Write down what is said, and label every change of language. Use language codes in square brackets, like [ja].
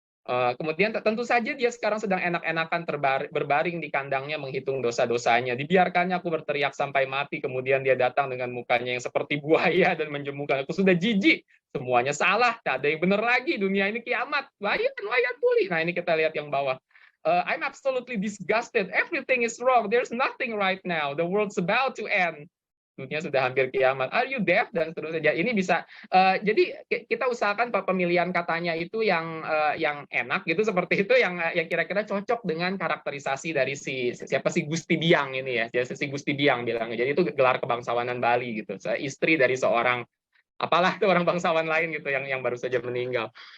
[id] Kemudian tentu saja dia sekarang sedang enak-enakan berbaring di kandangnya menghitung dosa-dosanya. Dibiarkannya aku berteriak sampai mati, kemudian dia datang dengan mukanya yang seperti buaya dan menjemukan aku. Sudah jijik, semuanya salah, tak ada yang benar lagi, dunia ini kiamat. Wayat pulih. Nah, ini kita lihat yang bawah. [en] I'm absolutely disgusted. Everything is wrong. There's nothing right now. The world's about to end. [id] dunia sudah hampir kiamat. [en] Are you deaf? [id] Dan seterusnya. Ini bisa jadi kita usahakan pemilihan katanya itu yang enak gitu, seperti itu, yang kira-kira cocok dengan karakterisasi dari siapa si Gusti Biang ini ya. Jadi si Gusti Biang bilangnya. Jadi itu gelar kebangsawanan Bali gitu. Istri dari seorang apalah itu orang bangsawan lain gitu yang baru saja meninggal.